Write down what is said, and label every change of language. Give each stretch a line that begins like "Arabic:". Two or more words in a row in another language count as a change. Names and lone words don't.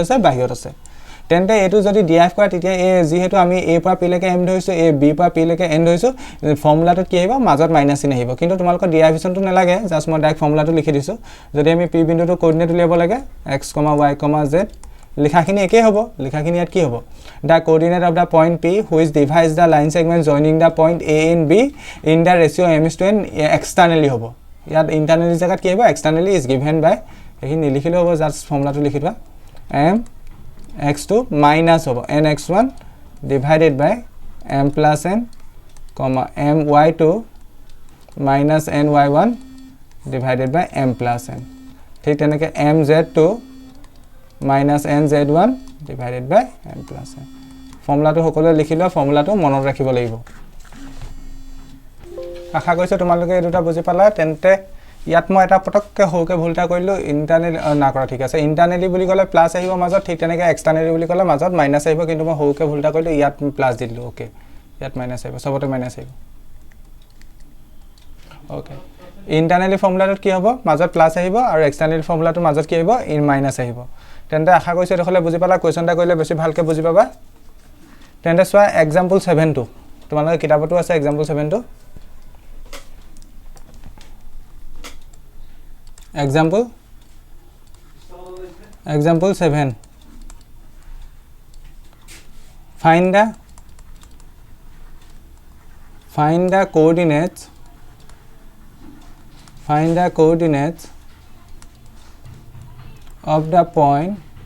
Assamese: আছে বাহিৰত আছে তেন্তে এটো যদি ডিৰাইভ কৰা তেতিয়া a যেহেতু আমি a পৰা p লৈকে m ধৰিছো a b পৰা p লৈকে n ধৰিছো ফৰ্মুলাটো কি আহিব মাজত মাইনাস চিন আহিব কিন্তু তোমালোকৰ ডিৰাইভেশনটো নালাগে জাস্ট মই ডাইৰেক্ট ফৰ্মুলাটো লিখি দিছো যদি আমি p বিন্দুটো কোঅৰ্ডিনেট উলিয়াব লাগে x, y, z লিখাখিনি একে হ'ব লিখাখিনি ইয়াত কি হ'ব
English: the coordinate of the point p which divides the line segment joining the point a and b in the ratio m:n externally
Assamese: হ'ব ইয়াত
English: internally
Assamese: জাগাত কি হ'ব
English: externally is given by
Assamese: এখিনি লিখিলে হ'ব জাস্ট ফৰ্মুলাটো লিখি দিবা
English: m x2 minus হ'ব nx1 divided by m plus n m y2 minus ny1 divided by m plus n
Assamese: ঠিক তেনেকৈ
English: m z2 minus nz1 divided by m plus n
Assamese: ফৰ্মুলাটো সকলোৱে লিখি লোৱা ফৰ্মুলাটো মনত ৰাখিব লাগিব আশা কৰিছো তোমালোকে এই দুটা বুজি পালা তেন্তে ইয়াত মই এটা পটককে হওকে ভুলটা কৰিলো ইন্টাৰনেল না কৰা ঠিক আছে ইন্টাৰনেলি বুলি ক'লে প্লাস আহিব মাজত ঠিক তেনেকৈ এক্সটাৰনেলি বুলি ক'লে মাজত মাইনাস আহিব কিন্তু মই হওকে ভুলটা কৰিলো ইয়াত প্লাস দিলো ওকে ইয়াত মাইনাস আহিব সবতে মাইনাস আহিব ওকে ইন্টাৰনেলি ফৰ্মুলাটোত কি হ'ব মাজত প্লাস আহিব আৰু এক্সটাৰনেলি ফৰ্মুলাটো মাজত কি আহিব ইন মাইনাস আহিব তেন্তে আশা কৰিছো দেখলে বুজি পালা কোৱেশ্চনটা কৰিলে বেছি ভালকে বুজি পাবা তেন্তে সোয়া एग्जांपल 7 টো তোমালোকৰ কিতাপটো আছে एग्जांपल 7 টো एग्जांपल
English: example 7 find the coordinates of the point